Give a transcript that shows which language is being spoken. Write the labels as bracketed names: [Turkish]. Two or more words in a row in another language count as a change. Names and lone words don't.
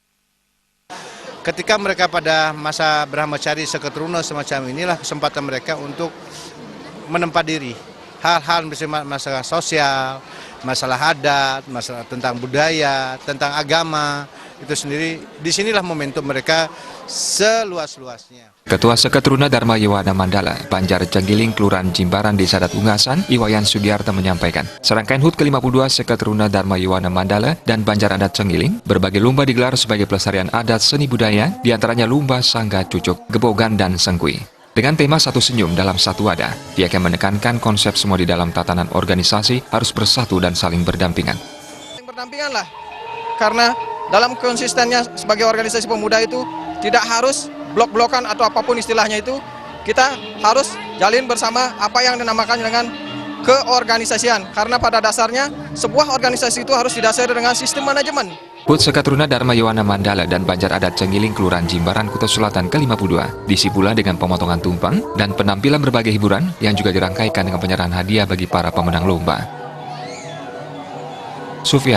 [Indonesian] Ketika mereka pada masa brahmacari Sekehe Trune semacam inilah kesempatan mereka untuk menempa diri. Hal-hal misalnya masalah sosial, masalah adat, masalah tentang budaya, tentang agama, itu sendiri, disinilah momentum mereka seluas-luasnya. Ketua Sekehe Trune Darmo Yowana Mandala, Banjar Cenggiling, Kelurahan Jimbaran, Desa Adat Ungasan, Iwayan Sudiarta menyampaikan, serangkaian HUT ke-52 Sekehe Trune Darmo Yowana Mandala dan Banjar Adat Cenggiling, berbagai lomba digelar sebagai pelestarian adat seni budaya, diantaranya lomba sangga cucuk, gebogan, dan sengkui. Dengan tema satu senyum dalam satu wadah, pihaknya menekankan konsep semua di dalam tatanan organisasi harus bersatu dan saling berdampingan. Berdampingan lah, karena dalam konsistennya sebagai organisasi pemuda itu tidak harus blok-blokan atau apapun istilahnya itu, kita harus jalin bersama apa yang dinamakan dengan keorganisasian. Karena pada dasarnya sebuah organisasi itu harus didasari dengan sistem manajemen. HUT Sekehe Trune Darmo Yowana Mandala dan Banjar Adat Cenggiling Kelurahan Jimbaran Kuta Selatan ke-52 diisi pula dengan pemotongan tumpeng dan penampilan berbagai hiburan yang juga dirangkaikan dengan penyerahan hadiah bagi para pemenang lomba. Sufyan